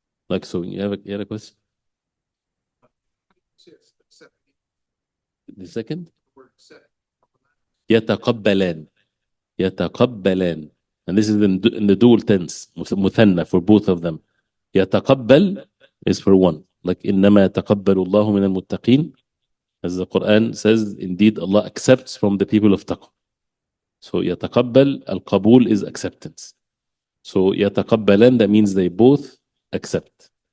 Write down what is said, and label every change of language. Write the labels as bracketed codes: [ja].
[en] Like so, you have a question? The second? يتقبلان. [ar] يتقبلان. [en] And this is in the dual tense, مثنى, for both of them. يتقبل is for one. [ar] Like إنما يتقبل الله من المتقين. [en] As the Quran says, indeed Allah accepts from the people of taqwa. So يتقبل, al-qabul is acceptance. So يتقبلان, that means they both accept.